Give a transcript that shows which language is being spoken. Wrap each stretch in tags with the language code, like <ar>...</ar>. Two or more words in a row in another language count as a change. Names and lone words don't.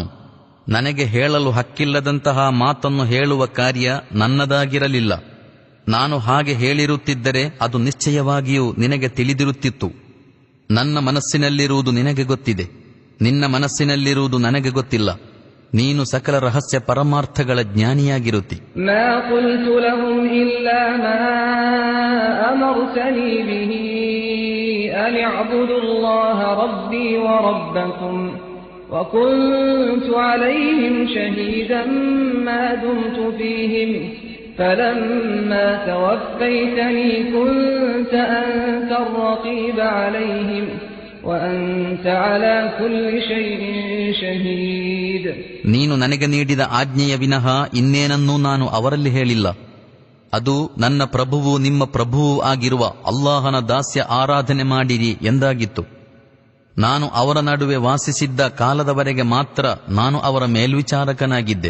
<kn>ನನಗೆ ಹೇಳಲು ಹಕ್ಕಿಲ್ಲದಂತಹ ಮಾತನ್ನು ಹೇಳುವ ಕಾರ್ಯ ನನ್ನದಾಗಿರಲಿಲ್ಲ. ನಾನು ಹಾಗೆ ಹೇಳಿರುತ್ತಿದ್ದರೆ ಅದು ನಿಶ್ಚಯವಾಗಿಯೂ ನಿನಗೆ ತಿಳಿದಿರುತ್ತಿತ್ತು. ನನ್ನ ಮನಸ್ಸಿನಲ್ಲಿರುವುದು ನಿನಗೆ ಗೊತ್ತಿದೆ, ನಿನ್ನ ಮನಸ್ಸಿನಲ್ಲಿರುವುದು ನನಗೆ ಗೊತ್ತಿಲ್ಲ. ನೀನು ಸಕಲ ರಹಸ್ಯ ಪರಮಾರ್ಥಗಳ ಜ್ಞಾನಿಯಾಗಿರುತ್ತಿ.</kn> <ar>ما قلت لهم إلا ما أمرتني به أن اعبدوا الله ربي وربكم وكنت عليهم شهيدا ما دمت فيهم فلما توفيتني كنت أنت الرقيب عليهم وأنت على كل شيء شهيد.</ar> <kn>ನೀನು ನನಗೆ ನೀಡಿದ ಆಜ್ಞೆಯ ವಿನಃ ಇನ್ನೇನನ್ನೂ ನಾನು ಅವರಲ್ಲಿ ಹೇಳಿಲ್ಲ. ಅದು ನನ್ನ ಪ್ರಭುವು ನಿಮ್ಮ ಪ್ರಭುವೂ ಆಗಿರುವ ಅಲ್ಲಾಹನ ದಾಸ್ಯ ಆರಾಧನೆ ಮಾಡಿರಿ ಎಂದಾಗಿತ್ತು. ನಾನು ಅವರ ನಡುವೆ ವಾಸಿಸಿದ್ದ ಕಾಲದವರೆಗೆ ಮಾತ್ರ ನಾನು ಅವರ ಮೇಲ್ವಿಚಾರಕನಾಗಿದ್ದೆ.</kn>